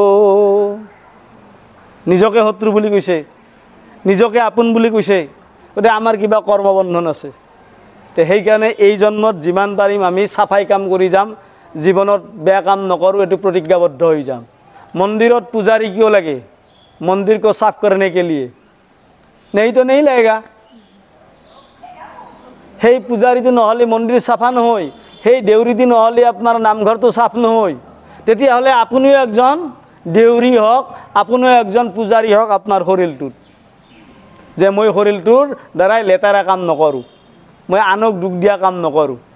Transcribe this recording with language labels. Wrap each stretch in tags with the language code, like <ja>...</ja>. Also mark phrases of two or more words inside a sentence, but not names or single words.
<as>নিজকে শত্ৰু বুলি কৈছে, নিজকে আপোন বুলি কৈছে। গতিকে আমাৰ কিবা কৰ্মবন্ধন আছে। তো সেইকাৰণে এই জন্মত যিমান পাৰিম আমি চাফাই কাম কৰি যাম, জীৱনত বেয়া কাম নকৰোঁ, এইটো প্ৰতিজ্ঞাবদ্ধ হৈ যাম। মন্দিৰত পূজাৰী কিয় লাগে?</as> <hi>মন্দিৰ को साफ करने के लिए, नहीं तो नहीं लगेगा।</hi> <as>সেই পূজাৰীটো নহ'লে মন্দিৰ চাফা নহয়, সেই দেউৰীটো নহ'লে আপোনাৰ নামঘৰটো চাফ নহয়। তেতিয়াহ'লে আপুনিও একজন দেউৰী হওক, আপুনিও একজন পূজাৰী হওক আপোনাৰ শৰীৰটোত, যে মই শৰীৰটোৰ দ্বাৰাই লেতেৰা কাম নকৰোঁ, মই আনক দুখ দিয়া কাম নকৰোঁ।</as>